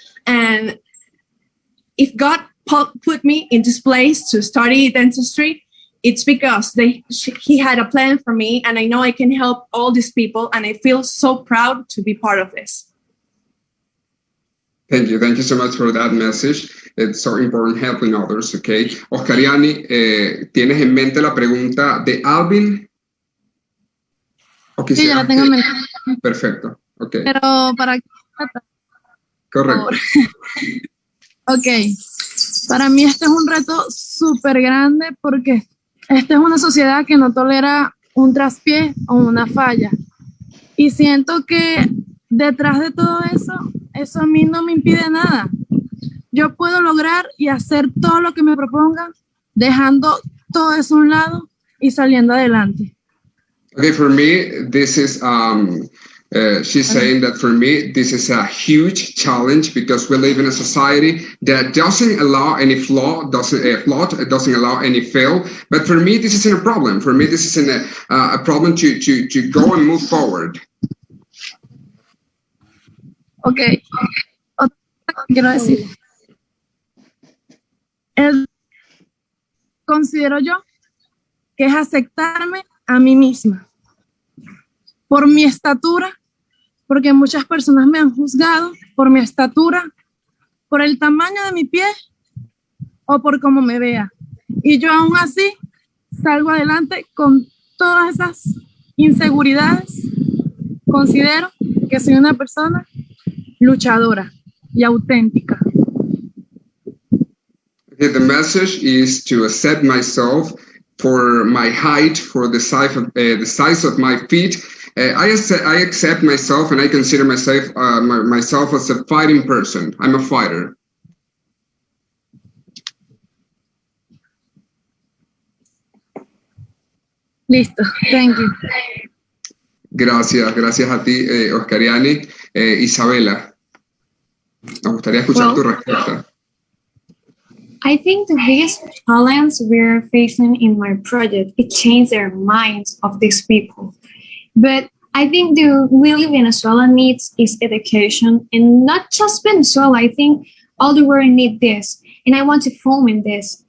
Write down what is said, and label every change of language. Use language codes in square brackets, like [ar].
[en] And if God put me in this place to study dentistry, it's because he had a plan for me, and I know I can help all these people, and I feel so proud to be part of this. Thank you so much for that message. It's so important helping others, okay? [es] Oscariani, ¿tienes en mente la pregunta de Albin? Sí, ya la tengo en mente. Perfecto, ok. Pero ¿para qué trata? Correcto. Ok, para mí este es un reto súper grande porque esta es una sociedad que no tolera un traspié o una falla. Y siento que detrás de todo eso a mí no me impide nada. Yo puedo lograr y hacer todo lo que me propongan, dejando todo eso a un lado y saliendo adelante. [en] Okay, for me, this is, she's saying that for me, this is a huge challenge because we live in a society that doesn't allow any doesn't allow any fail. But for me, this isn't a problem. For me, this isn't a problem to go and move forward. Okay. [es] Otra cosa que quiero decir. Considero yo que es aceptarme a mí misma por mi estatura, porque muchas personas me han juzgado por mi estatura, por el tamaño de mi pie o por cómo me vea. Y yo aún así salgo adelante con todas esas inseguridades. Considero que soy una persona luchadora y auténtica. [en] Okay, the message is to accept myself for my height, for the size of my feet. I accept myself, and I consider myself as a fighting person. I'm a fighter. Listo, thank you. [es] Gracias a ti, Oscariani. Isabela, nos gustaría escuchar tu respuesta. [en] I think the biggest challenge we're facing in my project is change their minds of these people. But I think the really Venezuela needs is education, and not just Venezuela. I think all the world needs this, and I want to foment this.